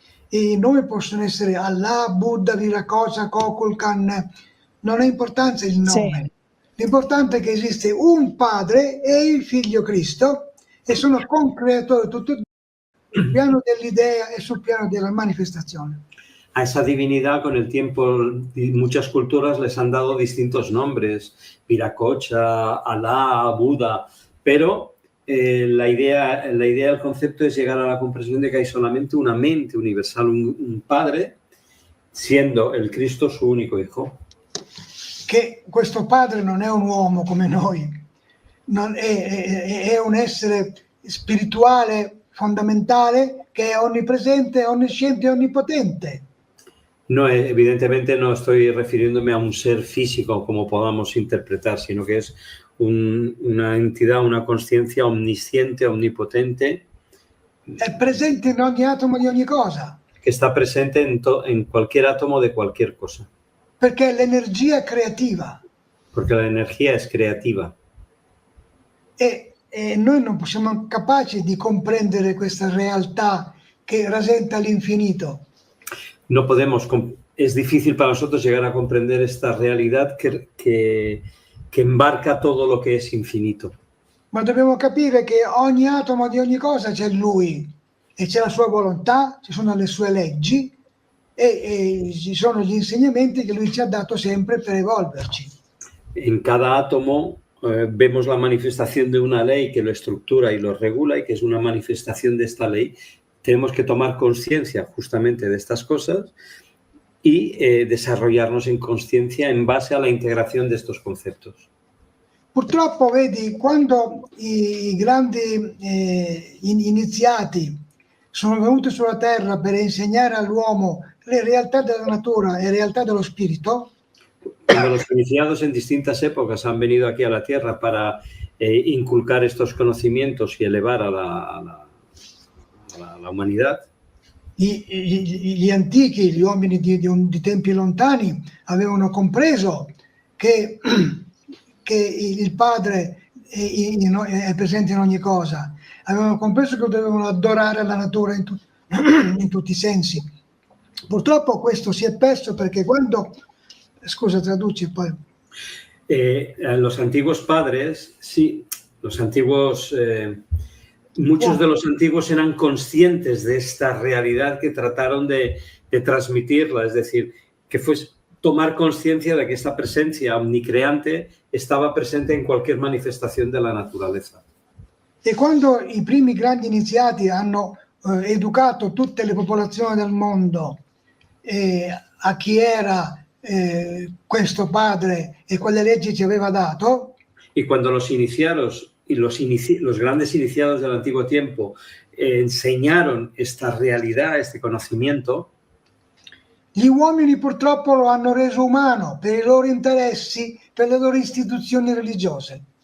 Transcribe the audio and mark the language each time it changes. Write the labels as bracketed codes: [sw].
[it] I nomi possono essere Allah, Buddha, Viracocha, Kukulkan, non ha importanza il nome. Sì. L'importante è che esiste un padre e il figlio Cristo, e sono concreatori tutti e due sul piano dell'idea e sul piano della manifestazione. [es] A esa divinidad, con el tiempo, muchas culturas les han dado distintos nombres, Viracocha, Alá, Buda, pero la idea, el concepto es llegar a la comprensión de que hay solamente una mente universal, un padre, siendo el Cristo su único hijo. [it] Che questo padre non è un uomo come noi, è un essere spirituale fondamentale che è onnipresente, onnisciente e onnipotente. [es] No, evidentemente no estoy refiriéndome a un ser físico como podamos interpretar, sino que es una entidad, una conciencia omnisciente, omnipotente. [it] È presente in ogni atomo di ogni cosa. [es] Que está presente en cualquier átomo de cualquier cosa. [it] Perché l'energia è creativa. [es] Porque la energía es creativa. [it] E noi non siamo capaci di comprendere questa realtà che rasenta l'infinito. [es] No podemos, es difícil para nosotros llegar a comprender esta realidad que embarca todo lo que es infinito. [it] Ma dobbiamo capire che ogni atomo di ogni cosa c'è Lui, e c'è la sua volontà, ci sono le sue leggi e ci sono gli insegnamenti che Lui ci ha dato sempre per evolverci. [es] En cada átomo vemos la manifestación de una ley que lo estructura y lo regula, y que es una manifestación de esta ley. Tenemos que tomar conciencia justamente de estas cosas y desarrollarnos en conciencia en base a la integración de estos conceptos. [it] Purtroppo, vedi, quando i grandi iniziati sono venuti sulla Terra per insegnare all'uomo le realtà della natura e le realtà dello spirito, [es] Cuando los iniciados en distintas épocas han venido aquí a la Tierra para inculcar estos conocimientos y elevar a la humanidad, [it] gli antichi, gli uomini di tempi lontani avevano compreso che il Padre è presente in ogni cosa, avevano compreso che dovevano adorare la natura in tutti i sensi. Purtroppo questo si è perso, perché quando... Scusa, traduci poi. [es] Los antiguos padres, sí, los antiguos... muchos de los antiguos eran conscientes de esta realidad que trataron de transmitirla, es decir, que fue tomar conciencia de que esta presencia omnicreante estaba presente en cualquier manifestación de la naturaleza. [it] E quando i primi grandi iniziati hanno educato tutte le popolazioni del mondo a chi era questo padre e quelle leggi ci aveva dato, [es] y cuando los iniciados y los grandes iniciados del antiguo tiempo enseñaron esta realidad, este conocimiento, [it] Gli uomini purtroppo lo hanno reso umano per i loro interessi, per le loro istituzioni religiose.